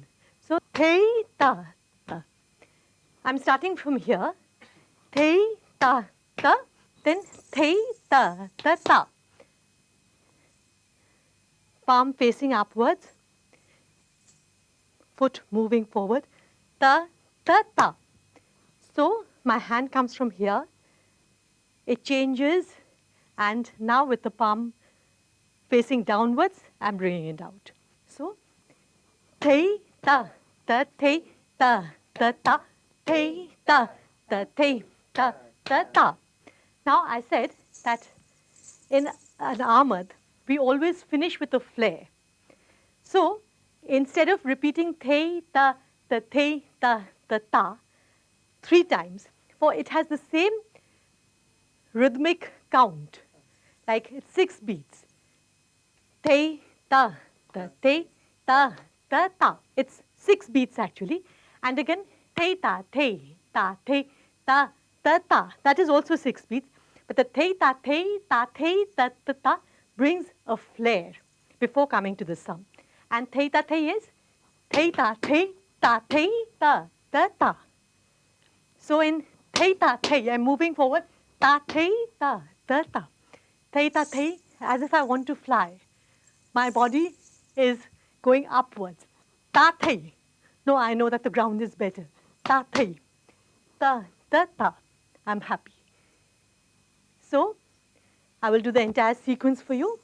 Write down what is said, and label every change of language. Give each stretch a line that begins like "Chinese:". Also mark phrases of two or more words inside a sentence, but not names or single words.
English: So, thei, ta, ta. I'm starting from here. Thei, ta, ta. Then thei, ta, ta, ta. Palm facing upwards. Foot moving forward. Ta, ta, ta. So, my hand comes from here. It changes. And now with the palm facing downwards, I'm bringing it out. So, thei, ta, ta, thei, ta, ta, ta, thei, ta, ta, thei, ta, ta, ta. Now, I said that in an Aamad, we always finish with a flare. So, instead of repeating thei, ta, thei, ta, ta, 3 times, for it has the same rhythmic count, like it's 6 beats. Thei, ta, thei, ta, ta. It's 6 beats actually. And again, thei, ta, thei, ta, ta. That is also 6 beats. But the thei, ta, ta brings a flare before coming to the sum. And thei, ta, thei is thei, ta, ta. So in thei, ta, thei, I'm moving forward. Ta, thei, ta. Thei, ta, thei, as if I want to fly. My body is going upwards. Ta, thei. No, I know that the ground is better. Ta, thei. Ta, ta. I'm happy. So, I will do the entire sequence for you.